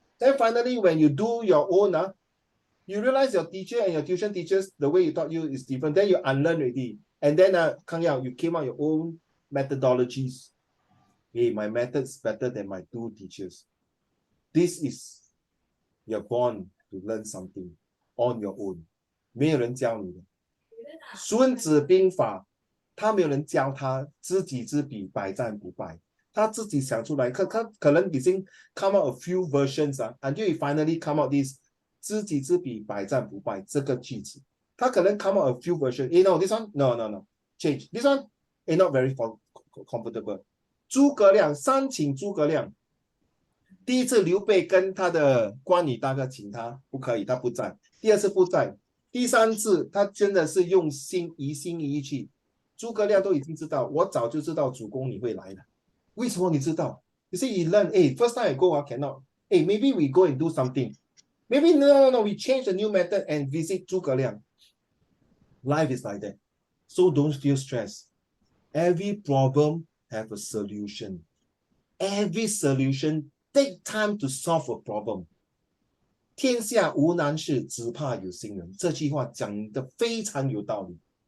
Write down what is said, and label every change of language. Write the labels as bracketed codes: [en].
[en] Then finally, when you do your own, you realize your teacher and your tuition teachers, the way you taught you is different. Then you unlearn already. And then, Kang Yao, you came out your own methodologies. My method's better than my two teachers. This is, you're born to learn something on your own. [zh] 没有人教你的。孙子兵法，他没有人教他，知己知彼，百战不败。他自己想出来，可能已经 [en] come out a few versions [zh] until he finally come out this 知己知彼，百战不败这个句子。他可能 [en] come out a few versions. This one? No. Change. This one? Not very comfortable. [zh] 诸葛亮，三请诸葛亮。第一次刘备跟他的关羽大哥请他，不可以，他不在。第二次不在，第三次他真的是用心一意去。诸葛亮都已经知道，我早就知道主公你会来了。为什么你知道？ [en] You see, you learn. First time I go, cannot. Maybe we go and do something. Maybe no. We change a new method and visit 诸葛亮. Life is like that. So don't feel stressed. Every problem have a solution. Every solution take time to solve a problem. [zh] 天下无难事，只怕有心人。这句话讲得非常有道理。